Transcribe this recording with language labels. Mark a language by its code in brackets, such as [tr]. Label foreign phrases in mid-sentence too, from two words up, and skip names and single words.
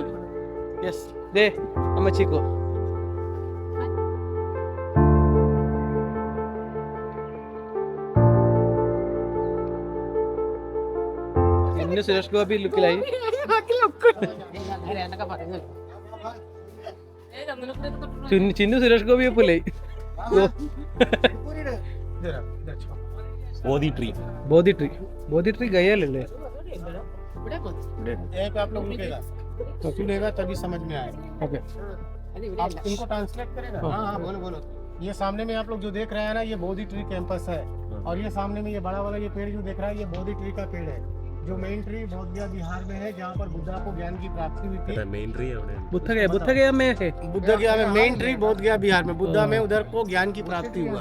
[ml] യെസ്, ദേ അമ്മച്ചിക്കോ. ഇന്ന് സുരേഷ് ഗോപി ലുക്കിലായി. ചിന്നു സുരേഷ് ഗോപിയെ പോലെ. [hi] बोधी ट्री गया ले ले. आप लोग रुकेगा तभी समझ में आएगा. ओके. आप इनको ट्रांसलेट करेगा। हाँ हाँ बोलो बोलो। ये सामने में आप लोग जो देख रहे हैं ना, ये बोधि ट्री कैंपस है। और ये सामने में ये बड़ा वाला ये पेड़ जो देख रहा है, ये बोधि ट्री का पेड़ है, जो [en] main tree [hi] बोध गया बिहार में है, जहाँ पर बुद्धा को ज्ञान की प्राप्ति हुई थी। [en] main tree [ml] അവിടെ [hi] बुद्ध गया में है। बुद्ध गया में [en] main tree [hi] बोध गया बिहार में, बुद्धा में उधर को ज्ञान की प्राप्ति हुआ।